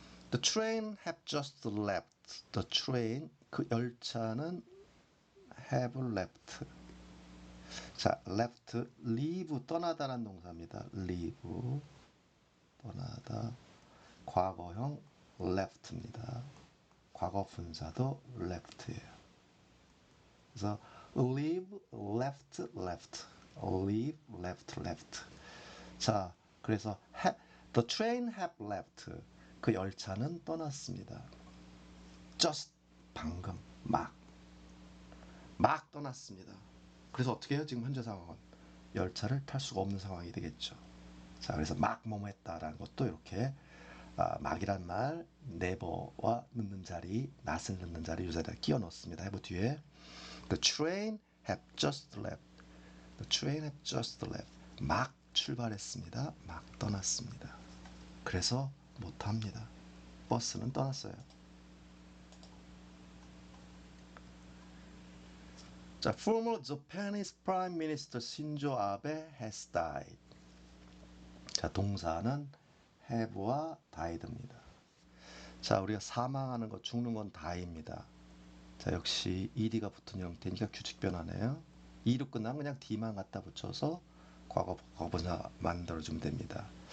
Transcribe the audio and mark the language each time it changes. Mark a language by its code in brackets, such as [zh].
[en] The train have just left. The train, [ko] 그 열차는 [en] have left. [ko] 자, left, leave, 떠나다라는 동사입니다. leave, 떠나다. 과거형 left입니다. 과거 분사도 left예요. 그래서 leave, left, left. leave, left, left. 자, 그래서 [en] the train have left. [ko] 그 열차는 떠났습니다. just, 방금, 막 떠났습니다. 그래서 어떻게 해요? 지금 현재 상황은 열차를 탈 수가 없는 상황이 되겠죠. 자, 그래서 막 뭐뭐 했다라는 것도 이렇게 막이란 말 never와 넣는 자리, not을 넣는 자리 이 자리에 끼워 넣습니다. 해보 뒤에 [en] The train have just left. The train have just left. [ko] 막 출발했습니다. 막 떠났습니다. 그래서 못합니다. 버스는 떠났어요. [en] 자, former Japanese Prime Minister 신조 아베 has died. [ko] 자, 동사는 have와 died입니다. 자, 우리가 사망하는 것, 죽는 건 die입니다. 자, 역시 ed가 붙은 형태니까 규칙 변화네요. e로 끝나면 그냥 d만 갖다 붙여서 과거분사 만들어주면 됩니다.